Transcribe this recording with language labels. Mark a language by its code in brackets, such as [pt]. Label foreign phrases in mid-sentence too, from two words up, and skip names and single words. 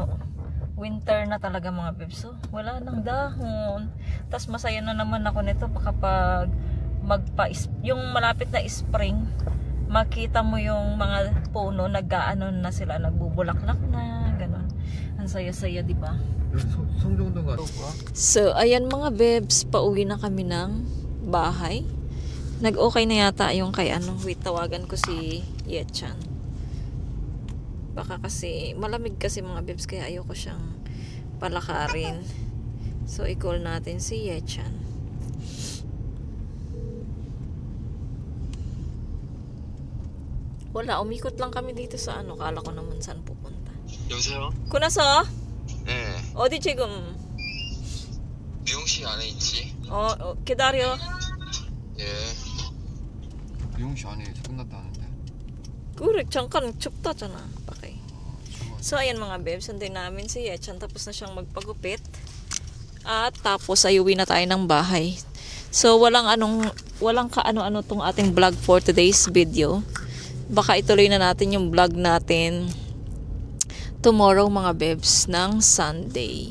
[tl] Winter na talaga mga bibs. So, wala nang dahon. Tapos masaya na naman ako nito kapag yung malapit na spring, makita mo yung mga puno nag-aano na sila, nagbubulaklak na, ganun. Ang saya-saya, di ba? [ko] 성정동 가서 [tl] So, ayan mga bebs, pauwi na kami ng bahay. Nag-okay na yata yung kay wait, tawagan ko si Ye-chan. Baka kasi, malamig kasi mga bebs, kaya ayoko siyang palakarin. So, i-call natin si Yechan. Wala, umikot lang kami dito sa ano. Kala ko naman saan pupunta. [ko] 여보세요? Kunasa? 네. 어디 지금? 미용실 안에 있지? 기다려. 예. 미용실 안에서 끝났다는데. Kure, 잠깐 춥다잖아. Okay. 좋아. [tl] So, ayan mga bebs, sundin namin si Yechan. Tapos na siyang magpagupit. At tapos, ayuwi na tayo ng bahay. So, walang kaano-ano tong ating vlog [en] for today's video. [tl] Baka ituloy na natin yung vlog natin tomorrow mga bebs ng Sunday.